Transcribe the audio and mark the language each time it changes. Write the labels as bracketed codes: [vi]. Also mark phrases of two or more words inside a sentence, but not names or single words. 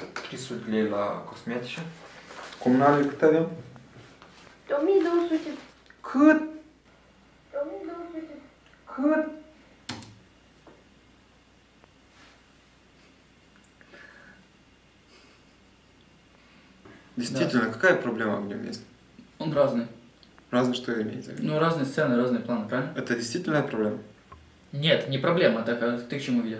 [ro] ștrisurile de la cosmetice. Comunale cât avem? 1200. Cât? 1200. Cât? [ru] Действительно, какая проблема в нем есть? Он разный. Разные что имеете? Ну, разные сцены, разные планы, правильно? Это действительная проблема? Нет, не проблема, так, а ты к чему ведешь?